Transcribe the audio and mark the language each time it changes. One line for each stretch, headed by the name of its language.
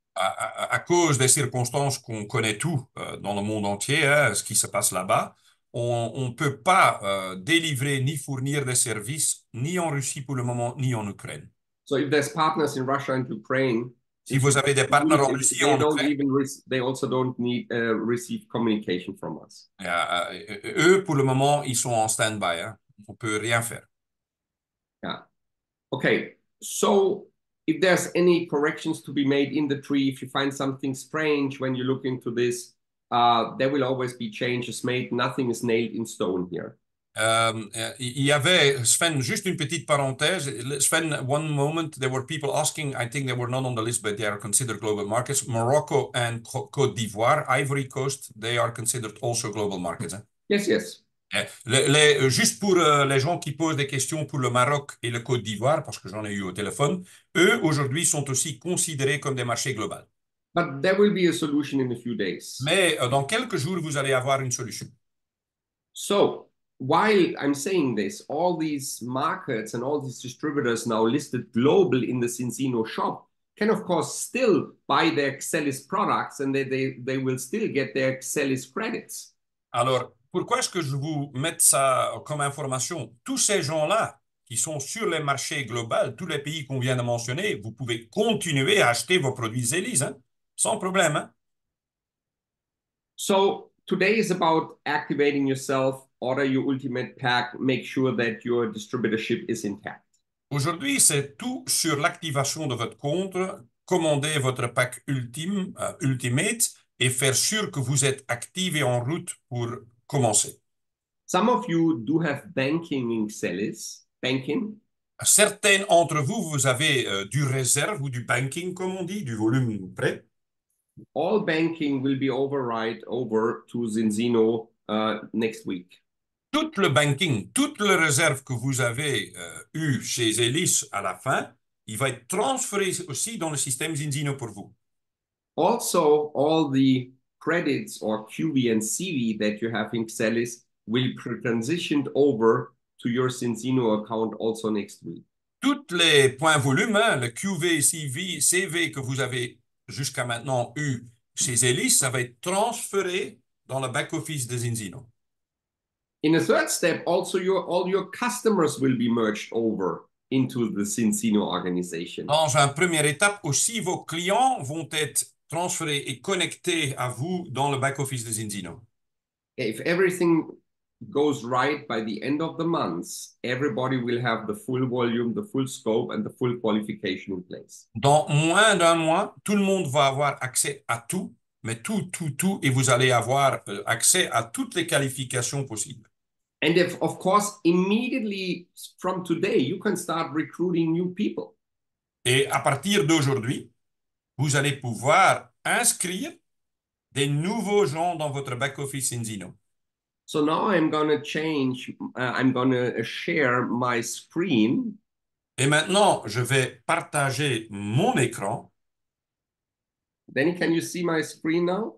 French: À cause des circonstances qu'on connaît tout dans le monde entier, ce qui se passe là-bas, on ne peut pas délivrer ni fournir des services ni en Russie pour le moment, ni en Ukraine.
English: So if there's partners in Russia and Ukraine,
French: Si vous avez des partenaires en Russie ou
English: They
French: en
English: don't
French: Ukraine,
English: even they also don't need receive communication from us.
French: eux, pour le moment, ils sont en stand-by, hein. On peut rien faire.
English: Yeah. Okay. So if there's any corrections to be made in the tree, if you find something strange when you look into this, there will always be changes made. Nothing is nailed in stone here.
French: Il y avait, Sven, juste une petite parenthèse.
English: Sven, one moment, there were people asking, I think they were not on the list, but they are considered global markets. Morocco and Côte d'Ivoire, Ivory Coast, they are considered also global markets.
French: Hein?
English: Yes, yes.
French: Juste pour les gens qui posent des questions pour le Maroc et le Côte d'Ivoire, parce que j'en ai eu au téléphone, eux, aujourd'hui, sont aussi considérés comme des marchés globaux.
English: But there will be a solution in a few days.
French: Mais dans quelques jours, vous allez avoir une solution.
English: So while I'm saying this, all these markets and all these distributors now listed global in the Cincino shop can, of course, still buy their Excelis products and they will still get their Excelis credits.
French: Alors, pourquoi est-ce que je vous mets ça comme information? Tous ces gens-là qui sont sur les marchés globaux, tous les pays qu'on vient de mentionner, vous pouvez continuer à acheter vos produits Zélis, hein, sans problème. Hein?
English: So today is about activating yourself, order your ultimate pack, make sure that your distributorship is intact.
French: Aujourd'hui, c'est tout sur l'activation de votre compte, commander votre pack ultime, Ultimate, et faire sûr que vous êtes actif et en route pour commencer.
English: Some of you do have banking in Excelis, banking.
French: Certains d'entre vous, vous avez du réserve ou du banking, comme on dit, du volume prêt.
English: All banking will be override over to Zinzino next week.
French: Tout le banking, toute la réserve que vous avez eu chez Elis à la fin, il va être transféré aussi dans le système Zinzino pour vous.
English: Also, all the credits or QV and CV that you have in Excelis will be transitioned over to your Zinzino account also next week.
French: Tous les points volume, hein, le QV, CV que vous avez jusqu'à maintenant eu chez Elis, ça va être transféré dans le back-office de Zinzino.
English: In a third step, also all your customers will be merged over into the Zinzino organization.
French: Dans une première étape, aussi vos clients vont être transférés et connectés à vous dans le back-office de Zinzino.
English: If everything goes right by the end of the month, everybody will have the full volume, the full scope, and the full qualification in place.
French: Dans moins d'un mois, tout le monde va avoir accès à tout, mais tout, et vous allez avoir accès à toutes les qualifications possibles.
English: And if, of course, immediately from today, you can start recruiting new people.
French: Et à partir d'aujourd'hui, vous allez pouvoir inscrire des nouveaux gens dans votre back-office Zinzino.
English: So now I'm going to change, I'm going to share my screen.
French: Et maintenant, je vais partager mon écran.
English: Danny, can you see my screen now?